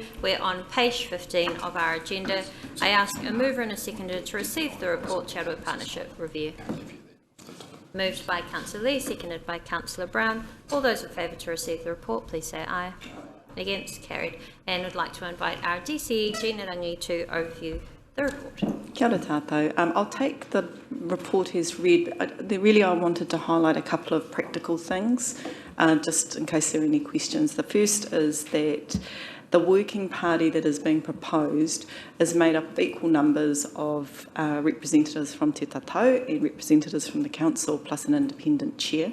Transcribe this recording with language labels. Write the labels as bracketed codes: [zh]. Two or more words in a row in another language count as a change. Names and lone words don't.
[en] We're on page 15 of our agenda. I ask a mover and a seconder to receive the report, Rotorua Partnership Review. Moved by Councillor Lee, seconded by Councillor Brown. All those in favour to receive the report, please say aye. Against, carried. And would like to invite our DCE, Gina Rangi, to overview the report. [mi] Kia ora tātou. [en] I'll take the report as read. I wanted to highlight a couple of practical things, just in case there are any questions. The first is that the working party that is being proposed is made up of equal numbers of representatives from Te Tatau and representatives from the council, plus an independent chair.